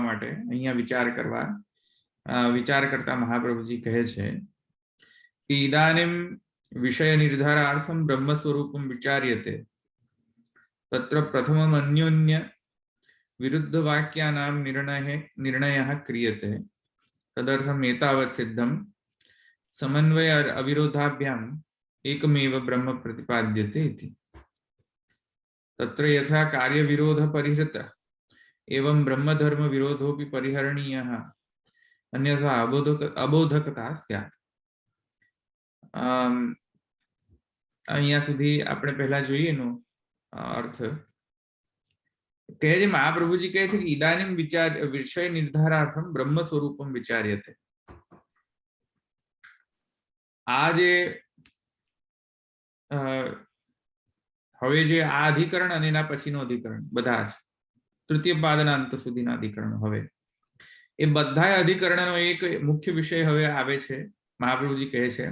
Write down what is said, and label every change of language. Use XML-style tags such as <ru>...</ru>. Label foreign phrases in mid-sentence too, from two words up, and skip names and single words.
<gu>માટે અહીંયા વિચાર કરતા મહાપ્રભુજી કહે છે કે</gu> <sa>ઇદાનીમ વિષય નિર્ધારાર્થમ બ્રહ્મ સ્વરૂપમ વિચાર્યતે તત્ર પ્રથમમ અન્યોન્ય વિરુદ્ધ વાક્યાનામ નિર્ણયઃ ક્રિયતે તદર્થમ એતાવત સિદ્ધમ સમન્વય અવિરોધાભ્યામ એકમેવ બ્રહ્મ પ્રતિપાદ્યતે ઇતિ. તત્ર યથા કાર્ય વિરોધ પરિહૃત एवं ब्रह्म धर्म विरोधोपि परिहरणीयः अन्यथा अबोधकता स्यात्.</sa> <gu>અહીંયા સુધી આપણે પહેલા જોઈએ એનો અર્થ. કહે છે મહાપ્રભુજી કહે છે કે</gu> <sa>ઇદાનીમ વિષય નિર્ધારાર્થમ બ્રહ્મ સ્વરૂપમ વિચાર્યતે.</sa> <gu>આ જે હવે જે આ અધિકરણ અને એના પછીનો અધિકરણ બધા જ તૃતીય પાદના અંત સુધીના અધિકરણો, હવે એ બધા અધિકરણનો એક મુખ્ય વિષય હવે આવે છે, મહાપ્રભુજી કહે છે.</gu>